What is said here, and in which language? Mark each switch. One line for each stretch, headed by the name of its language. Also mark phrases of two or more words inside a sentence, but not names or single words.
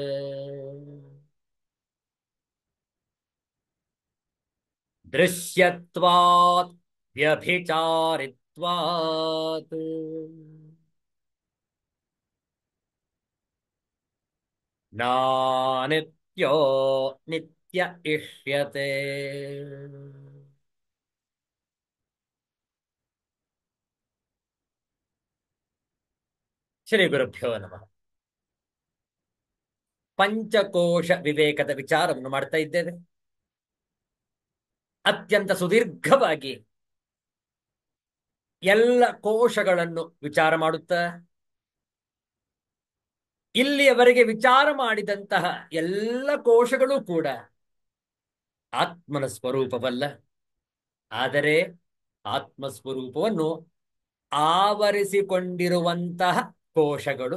Sanskrit: दृश्यत्वात् व्यभिचारित्वात् नानित्यो नित्य इष्यते। ಶ್ರೀ ಗುರುಭ್ಯೋ ನಮಃ.
Kannada: ಪಂಚಕೋಶ ವಿವೇಕದ ವಿಚಾರವನ್ನು ಮಾಡ್ತಾ ಇದ್ದೇವೆ. ಅತ್ಯಂತ ಸುದೀರ್ಘವಾಗಿ ಎಲ್ಲ ಕೋಶಗಳನ್ನು ವಿಚಾರ ಮಾಡುತ್ತಾ ಇಲ್ಲಿಯವರೆಗೆ ವಿಚಾರ ಮಾಡಿದಂತಹ ಎಲ್ಲ ಕೋಶಗಳು ಕೂಡ ಆತ್ಮನ ಸ್ವರೂಪವಲ್ಲ, ಆದರೆ ಆತ್ಮಸ್ವರೂಪವನ್ನು ಆವರಿಸಿಕೊಂಡಿರುವಂತಹ ಕೋಶಗಳು.